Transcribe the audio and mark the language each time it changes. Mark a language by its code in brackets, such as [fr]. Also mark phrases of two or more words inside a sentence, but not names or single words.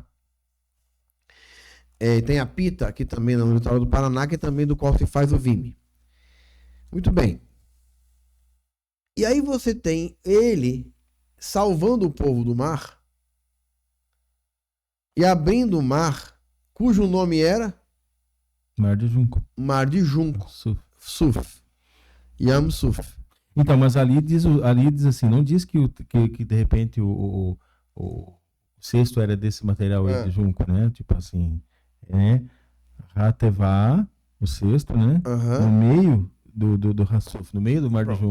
[pt] Tem a pita aqui também no litoral do Paraná, que é também do qual se faz o vime. Muito bem. E aí você tem ele salvando o povo do mar e abrindo o mar, cujo nome era? Mar de Junco. Mar de Junco. [he] סוף. ים סוף. [pt] Então, mas ali diz assim, não diz que de repente o cesto era desse material aí de junco, né? Tipo assim, Ratevá, o cesto, né? No meio do Hassuf, no meio do mar de junco.